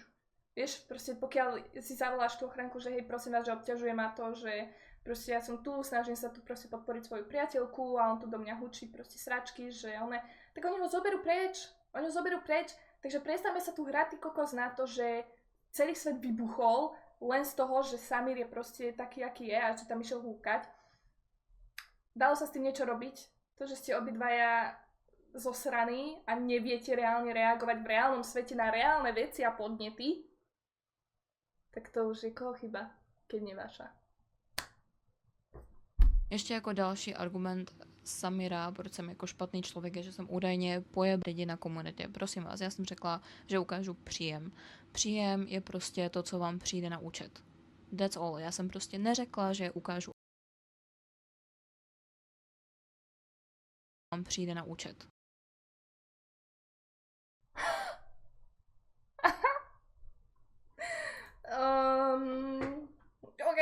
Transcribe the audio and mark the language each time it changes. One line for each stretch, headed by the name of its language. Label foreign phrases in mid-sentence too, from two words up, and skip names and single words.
Slovak: Vieš, proste pokiaľ si zavoláš tú ochránku, že hej, prosím vás, že obťažuje ma to, že proste ja som tu, snažím sa tu proste podporiť svoju priateľku a on tu do mňa hučí proste sračky, že one, tak oni ho zoberú preč, takže prestaňme sa tu hrať ty kokos na to, že celý svet vybuchol len z toho, že Samir je proste taký, aký je a že tam išiel húkať. Dalo sa s tým niečo robiť, to, že ste obidvaja zosraní a neviete reálne reagovať v reálnom svete na reálne veci a podnety, tak to už je koho chyba, keď nie vaša.
Czech: Ještě jako další argument Samira, proč jsem jako špatný člověk, je, že jsem údajně pojeb lidi na komunitě. Prosím vás, já jsem řekla, že ukážu příjem. Příjem je prostě to, co vám přijde na účet.
English: That's all.
Czech: Já jsem prostě neřekla, že ukážu vám přijde na účet. OK.